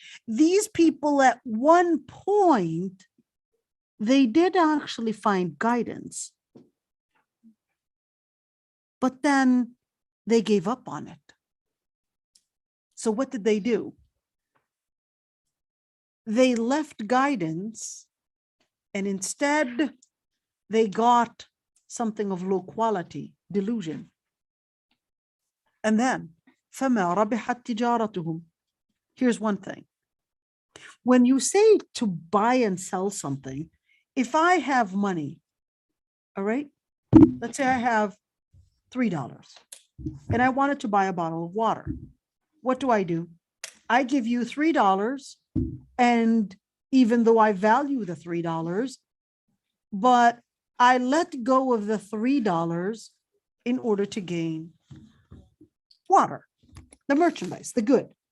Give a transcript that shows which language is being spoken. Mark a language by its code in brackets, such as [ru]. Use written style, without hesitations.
[en] These people at one point, they did actually find guidance, but then they gave up on it. So what did they do? They left guidance and instead they got something of low quality, delusion. And then, [ar] فَمَا رَبِحَتْ تِجَارَتُهُمْ. [en] Here's one thing. When you say to buy and sell something, if I have money, all right, let's say I have $3 and I wanted to buy a bottle of water. What do? I give you $3, and even though I value the $3, but I let go of the $3 in order to gain water, the merchandise, the good.